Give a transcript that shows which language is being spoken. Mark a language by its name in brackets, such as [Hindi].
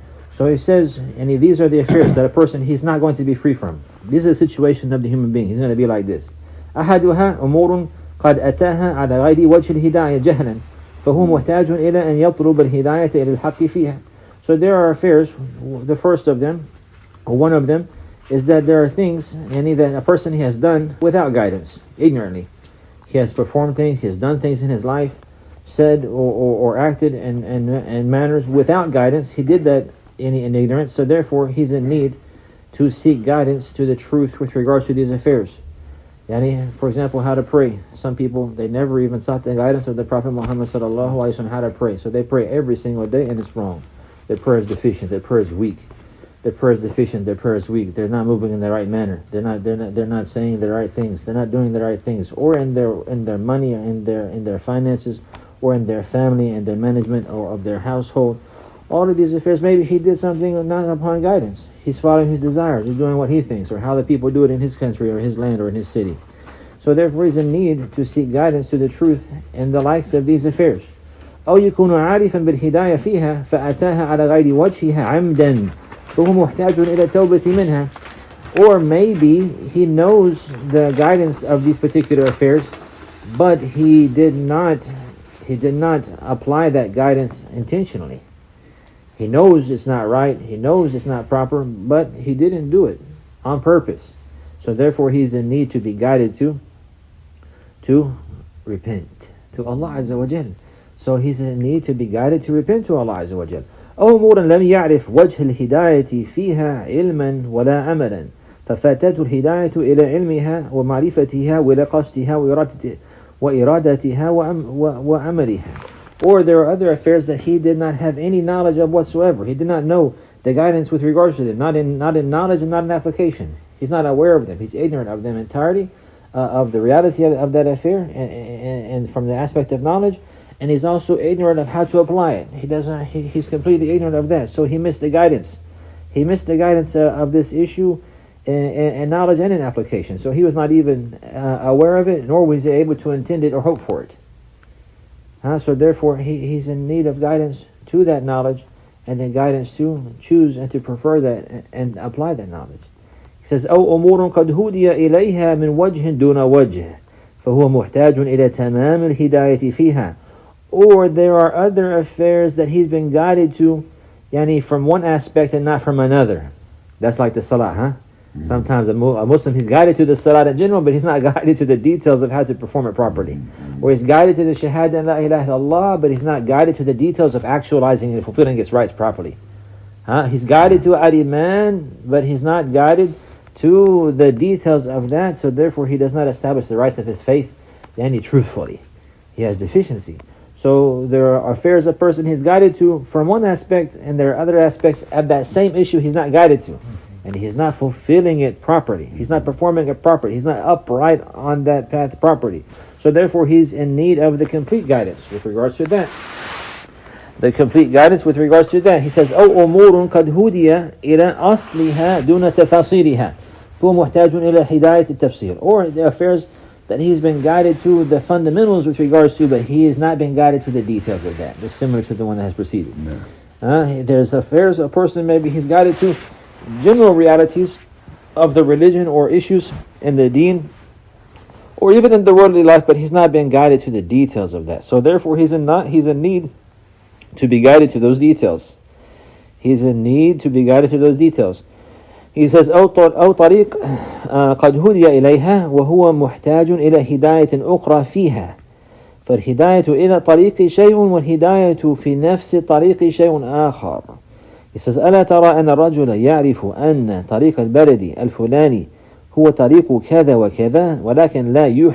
[English] So he says, and these are the affairs that a person, he's not going to be free from. These are the situation of the human being. He's going to be like this. [Arabic] أحدها أمور قد أتاها على غير وجه الهداية جهلا فهو محتاج إلى أن يطلب الهداية إلى الحق فيها. [English] So there are affairs. The first of them, or one of them, is that there are things that a person has done without guidance, ignorantly. He has performed things, he has done things in his life, said or acted in manners without guidance. He did that in ignorance, so therefore he's in need to seek guidance to the truth with regards to these affairs. For example, how to pray. Some people, they never even sought the guidance of the Prophet Muhammad sallallahu alaihi wasallam how to pray. So they pray every single day and it's wrong. Their prayer is deficient, their prayer is weak. Their prayer is deficient, their prayer is weak. They're not moving in the right manner. They're not saying the right things. They're not doing the right things. Or in their money, or in their finances, or in their family and their management or of their household. All of these affairs, maybe he did something not upon guidance. He's following his desires. He's doing what he thinks, or how the people do it in his country or his land or in his city. So therefore he's in need to seek guidance to the truth and the likes of these affairs. [Arabic] أو يكون عارفا بالهداية فيها فأتاها على غير وجهها عمدا فهو محتاج إلى التوبة منها. [English] Or maybe he knows the guidance of these particular affairs, but he did not apply that guidance intentionally. He knows it's not right, he knows it's not proper, but he didn't do it on purpose. So therefore he's in need to be guided to repent to Allah Azza wa Jal. So he's in need to be guided to repent to Allah Azza wa Jal. [Arabic] أو أمورا لم يعرف وجه الهداية فيها علما ولا عملا ففاتته الهداية إلى علمها ومعرفتها وإلى قصدها وإرادتها وعملها. [English] Or there are other affairs that he did not have any knowledge of whatsoever. He did not know the guidance with regards to them, not in knowledge and not in application. He's not aware of them. He's ignorant of them entirely, of the reality of that affair, and from the aspect of knowledge. And he's also ignorant of how to apply it. He's completely ignorant of that. So he missed the guidance. He missed the guidance of this issue in knowledge and in application. So he was not even aware of it, nor was he able to intend it or hope for it. So therefore he's in need of guidance to that knowledge, and then guidance to choose and to prefer that and apply that knowledge. He says, [Arabic] أو أمور قد هدي إليها من وجه دون وجه فهو محتاج إلى تمام الهداية فيها. [English] Or there are other affairs that he's been guided to, yani from one aspect and not from another. That's like the salah, Sometimes a Muslim, he's guided to the salah in general, but he's not guided to the details of how to perform it properly. Or he's guided to the shahada and la ilaha illallah, but he's not guided to the details of actualizing and fulfilling its rights properly. He's guided to al-iman, but he's not guided to the details of that, so therefore he does not establish the rights of his faith yani truthfully. He has deficiency. So there are affairs a person he's guided to from one aspect, and there are other aspects of that same issue he's not guided to. And he's not fulfilling it properly. He's not performing it properly. He's not upright on that path properly. So therefore he's in need of the complete guidance with regards to that. The complete guidance with regards to that. He says, [Arabic] أو أمور قد هدي إلى أصلها دون تفاصيلها فهو محتاج إلى هداية التفسير. [English] Or the affairs that he's been guided to the fundamentals with regards to, but he has not been guided to the details of that. It's similar to the one that has preceded. There's affairs a person maybe he's guided to general realities of the religion or issues in the deen or even in the worldly life, but he's not been guided to the details of that. So therefore he's in need to be guided to those details. He's in need to be guided to those details. He says [Arabic] أو طريق قد هدي إليها وهو محتاج إلى هداية أخرى فيها فالهداية إلى طريق شيء والهداية في نفس طريق شيء آخر. [English] He says [Arabic] ألا ترى أن الرجل يعرف أن طريق البلد الفلاني هو طريق كذا وكذا ولكن لا